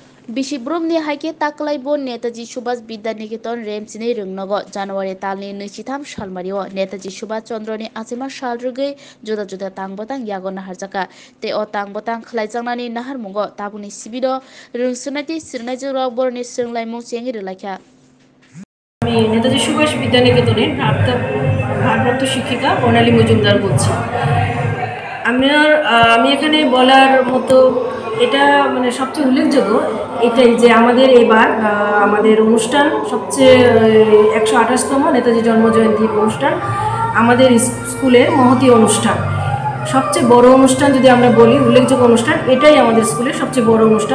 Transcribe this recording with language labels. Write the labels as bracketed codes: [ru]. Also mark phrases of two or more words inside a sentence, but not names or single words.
[trp] Bishibrumni haike taklaibon Netaji Subhas Vidyaniketon Remchini Rungnogo January talni Nichitham Shalmario Netaji Subhas Chandroni Achima Shalrugai Juda Juda Tangbotang Yagona Harjaka Te o Tangbotang Khlaijangnani Nahar Mungo Tabuni Sibido Rungsunati Sirnaijo Rokborni Sirnlaimung Chengi Relakha [bn] আমি নেতাজি সুভাষ বিদ্যানিকেতনের ভারপ্রাপ্ত শিক্ষিকা বর্ণালী মজুমদার বলছি। আমি এখানে বলার মতো এটা মানে সবচেয়ে উল্লেখযোগ্য এটাই যে আমাদের এবার আমাদের অনুষ্ঠান সবচেয়ে 128তম নেতাজি জন্মজয়ন্তী অনুষ্ঠান আমাদের স্কুলের মহতী অনুষ্ঠান, সবচেয়ে বড় অনুষ্ঠান যদি আমরা বলি উল্লেখযোগ্য অনুষ্ঠান এটাই আমাদের স্কুলের সবচেয়ে বড় অনুষ্ঠান।